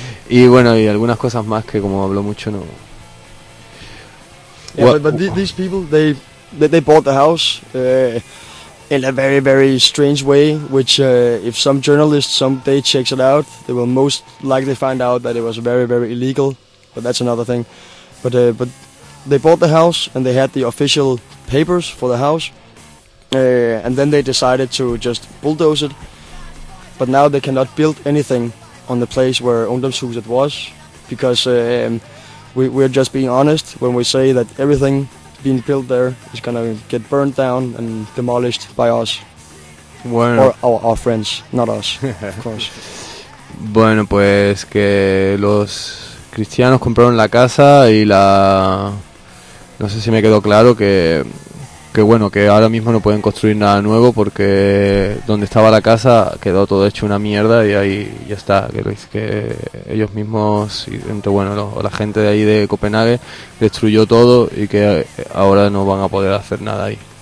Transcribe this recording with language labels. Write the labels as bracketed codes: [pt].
[es] Y bueno, y algunas cosas más que, como habló mucho, no. [en] Yeah, but these people, they bought the house in a very, very strange way, which if some journalist someday checks it out, they will most likely find out that it was very, very illegal, but that's another thing. But they bought the house, and they had the official papers for the house, and then they decided to just bulldoze it, but now they cannot build anything on the place where Ungdomshuset was, because... We're just being honest when we say that everything being built there is gonna get burned down and demolished by us. [es] Bueno. [en] Or our friends, not us, of course. [es] Bueno, pues que los cristianos compraron la casa y la... No sé si me quedó claro que ahora mismo no pueden construir nada nuevo porque donde estaba la casa quedó todo hecho una mierda y ahí ya está, que ellos mismos, la gente de ahí de Copenhague destruyó todo y que ahora no van a poder hacer nada ahí.